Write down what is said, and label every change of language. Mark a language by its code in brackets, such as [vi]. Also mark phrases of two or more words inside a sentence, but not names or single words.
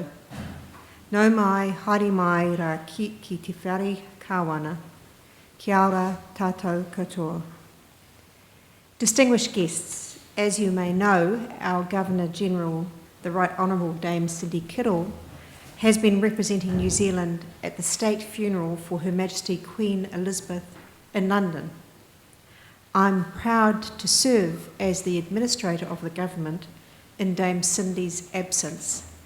[mi] Nau mai, haere mai rā ki te whare kāwana, kia ora tātou katoa. [en] Distinguished guests, as you may know, our Governor-General, the Right Honourable Dame Cindy Kittle, has been representing New Zealand at the state funeral for Her Majesty Queen Elizabeth in London. I'm proud to serve as the Administrator of the Government in Dame Cindy's absence.